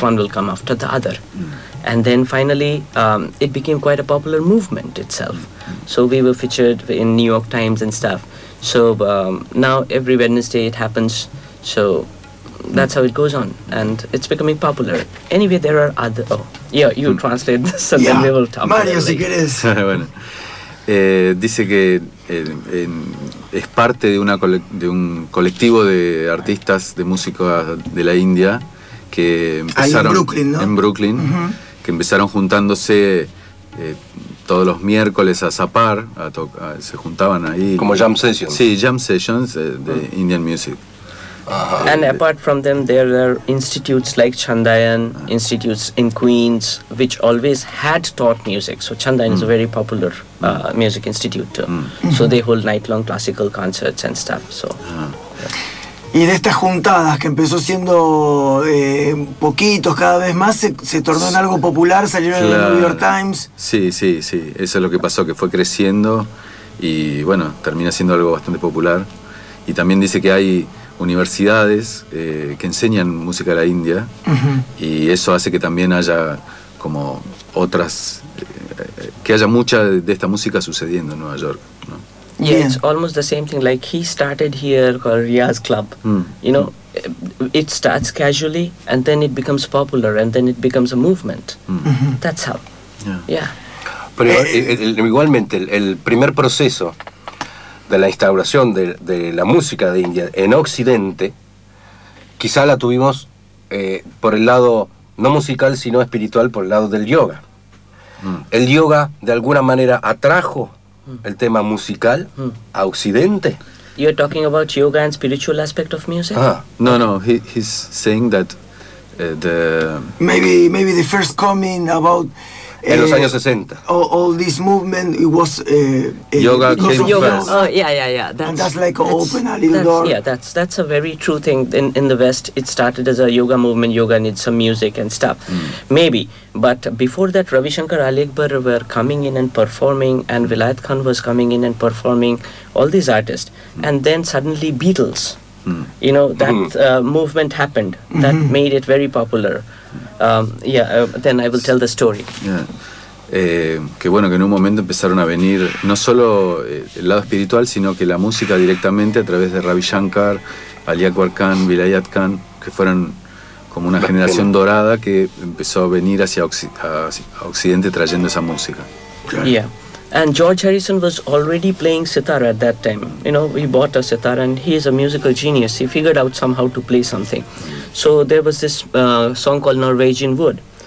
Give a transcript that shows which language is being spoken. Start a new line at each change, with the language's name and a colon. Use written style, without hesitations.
English: One will come after the other. And then finally, it became quite a popular movement itself. So we were featured in New York Times and stuff. So now every Wednesday it happens. So that's how it goes on. And it's becoming popular. Anyway, there are other... Oh, yeah, you translate this and then we will talk about it.
Spanish: Mario, si quieres. Dice que es parte de un colectivo de artistas, de música de la India, que empezaron en Brooklyn, ¿no? En Brooklyn, que empezaron juntándose todos los miércoles a zapar, se juntaban ahí. Como jam sessions. Sí, jam sessions de
English: Indian music. And apart from them, there are institutes like Chandayan, institutes in Queens, which always had taught music. So Chandayan is a very popular music institute too. So they hold night-long classical concerts and stuff. So.
Spanish: Y de estas juntadas que empezó siendo poquitos, cada vez más, se tornó en algo popular, salieron en el New York Times. Sí, sí, sí. Eso es lo que pasó, que fue creciendo y, bueno, termina siendo algo bastante popular. Y también dice que hay universidades que enseñan música de la India y eso hace que también haya como otras, que haya mucha de esta música sucediendo en Nueva York, ¿no?
English: Yeah, it's almost the same thing. Like he started here called Riaz Club. You know, it starts casually and then it becomes popular and then it becomes a movement. That's how.
Spanish: Pero igualmente el primer proceso de la instauración de la música de India en Occidente, quizá la tuvimos por el lado no musical sino espiritual, por el lado del yoga. El yoga de alguna manera atrajo el tema musical a Occidente.
English: You're talking about yoga and spiritual aspect of music. He's saying that the maybe the first coming about
Spanish: en los años 60.
English: All this movement it was yoga came first. That's like open a little door. Yeah, that's a very true thing. In the West, it started as a yoga movement. Yoga needs some music and stuff. Maybe. But before that, Ravi Shankar, Ali Akbar were coming in and performing, and Vilayat Khan was coming in and performing, all these artists. And then suddenly Beatles, you know, that movement happened. That made it very popular. Then I will tell the story.
Spanish: Que bueno, que en un momento empezaron a venir, no solo el lado espiritual, sino que la música directamente a través de Ravi Shankar, Ali Akbar Khan, Vilayat Khan, que fueron como una generación dorada que empezó a venir hacia Occidente trayendo esa música.
English: And George Harrison was already playing sitar at that time. You know, he bought a sitar and he is a musical genius. He figured out somehow to play something. So there was this song called Norwegian Wood.